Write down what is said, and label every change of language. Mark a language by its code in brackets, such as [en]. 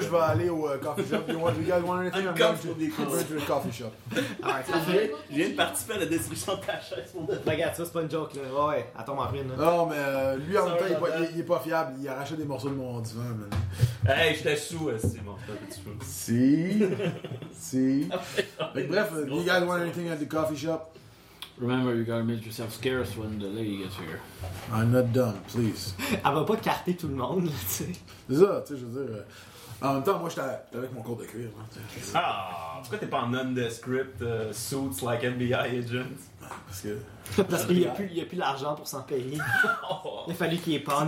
[fr] Moi, je vais aller au coffee shop. [en] Do you guys want anything? I'm going to the coffee shop. All right, coffee shop. [fr] Je viens de participer à la destruction de ta chaise. Mais regarde, ça, c'est pas une joke, là. Oh, ouais, à ton marine. Non, oh, mais lui, en même temps, il est pas fiable. Il arrachait des morceaux de mon divan, man. Hey, j'étais sous, c'est mon frère. Si. Si. Mais bref, [en] do you guys want anything at the coffee shop? Remember, you gotta make yourself scarce when the lady gets here. I'm not done, please. [fr] Elle va pas carter tout le monde, là, tu sais. C'est ça, tu sais, je veux dire. En même temps, moi, j'étais avec mon corps de cuir, là, tu sais. Ah, pourquoi t'es pas en [en] nondescript suits like NBI agents? [fr] Parce que il y a plus l'argent pour s'en payer. Il a fallu qu'il épande.